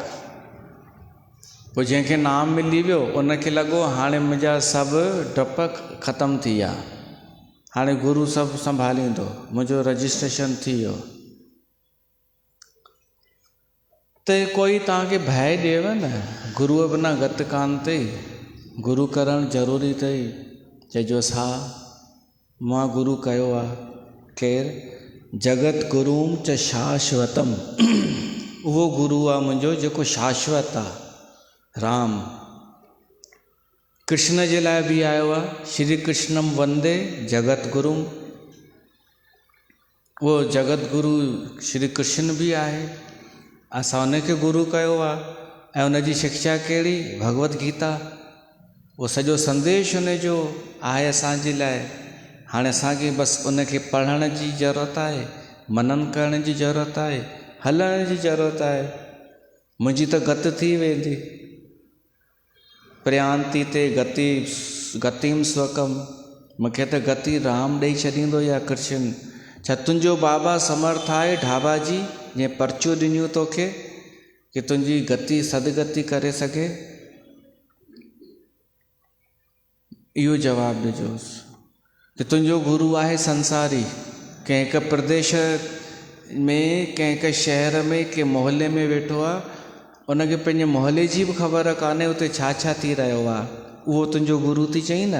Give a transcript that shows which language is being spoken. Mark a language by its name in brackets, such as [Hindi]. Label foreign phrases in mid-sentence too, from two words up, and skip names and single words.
[Sindhi] पोइ जंहिंखे नाम मिली वियो उनखे लॻो हाणे मुंहिंजा सभु डप ख़तमु थी विया, हाणे गुरू सभु संभालींदो, मुंहिंजो रजिस्ट्रेशन थी वियो। त कोई तव्हांखे भय ॾिएव न, गुरूअ बिना गति कान अथई, गुरू करणु ज़रूरी अथई, चइजो हा मां गुरू कयो आहे। केरु? [Sanskrit] जगत गुरूम च शाश्वतम, [Sindhi] उहो गुरू आहे मुंहिंजो जेको शाश्वत आहे, राम। कृष्ण जे लाइ बि आयो आहे, [Sanskrit] श्री कृष्णम वंदे जगत गुरूम, [Sindhi] उहो जगत गुरू श्री कृष्ण बि आहे, असां उनखे गुरू कयो आहे। ऐं उनजी शिक्षा कहिड़ी? भगवत गीता। उहो सॼो संदेश उनजो आहे असांजे लाइ। हाणे असांखे बसि उनखे पढ़ण जी ज़रूरत आहे, मनन करण जी ज़रूरत आहे, हलण जी ज़रूरत आहे। मुंहिंजी त गति थी वेंदी, [Sanskrit] प्रयांति ते गतिम स्वकम, [Sindhi] मूंखे त गति राम ॾेई छॾींदो या कृष्ण। छा तुंहिंजो बाबा समर्थ आहे ढाबा जी, जीअं पर्चियूं ॾिनियूं तोखे कि तुंहिंजी गति सदगति करे सघे? इहो जवाबु ॾिजोसि। कि तुंहिंजो गुरू आहे संसारी, कंहिं हिकु प्रदेश में, कंहिं हिकु शहर में, कंहिं मोहल्ले में वेठो आहे, उनखे पंहिंजे मोहल्ले जी बि ख़बर कान्हे उते छा छा थी रहियो आहे, उहो तुंहिंजो गुरू थी चई न।